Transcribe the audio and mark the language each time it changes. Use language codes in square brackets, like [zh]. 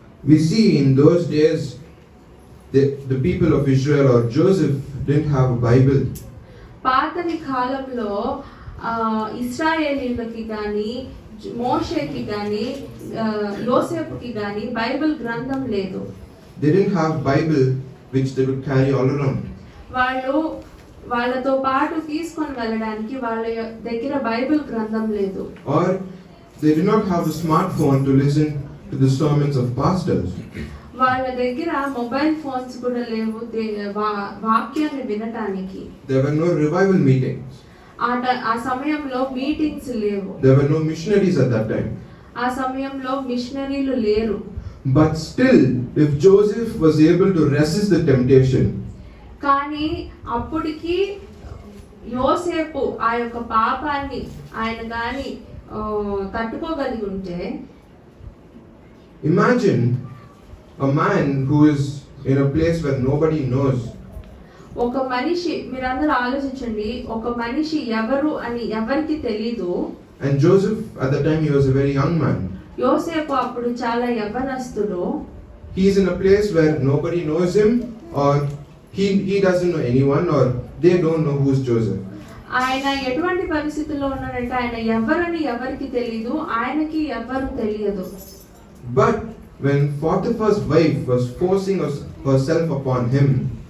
[en] we see in those days the people of Israel or Joseph didn't have a Bible. [te] పాతని కాలంలో ఇశ్రాయేలీయులకి కానీ మోషేకి కానీ యోసేపుకి కానీ బైబిల్ గ్రంథం లేదు. [en] They didn't have Bible which they would carry all around. [te] వాళ్ళు వాళ్ళతో పాటు తీసుకొని వెళ్ళడానికి వాళ్ళ దగ్గర బైబిల్ గ్రంథం లేదు. [en] Or they did not have a smartphone to listen to the sermons of pastors. [te] వాళ్ళ దగ్గర మొబైల్ ఫోన్స్ కూడా లేవు వాక్యాన్ని వినటానికి. [en] There were no revival meetings. [te] ఆ సమయంలో మీటింగ్స్ లేవు. [en] There were no missionaries at that time. [te] ఆ సమయంలో మిషనరీలు లేరు. [en] But still, if Joseph was able to resist the temptation, [te] కానీ అప్పటికి యోసేపు ఆ యొక్క పాపాన్ని ఆయన కానీ తట్టుకోగలిగి ఉంటే, [en] imagine a man who is in a place where nobody knows. [te] ఒక మనిషి, మీరందరూ ఆలోచించండి, ఒక మనిషి ఎవరు అని ఎవరికి తెలీదు. [en] And Joseph, at the time, he was a very young man. [te] యోసేపు అప్పుడు చాలా యవ్వనస్తుడు. [en] He is in a place where nobody knows him, or he doesn't know anyone, or they don't know who's Joseph. [te] ఆయన ఎటువంటి పరిస్థితుల్లో ఉన్నాడంటే ఆయన ఎవరని ఎవరికి తెలీదు, ఆయనకి ఎవరు తెలియదు. [en] But when Potiphar's wife was forcing herself upon him,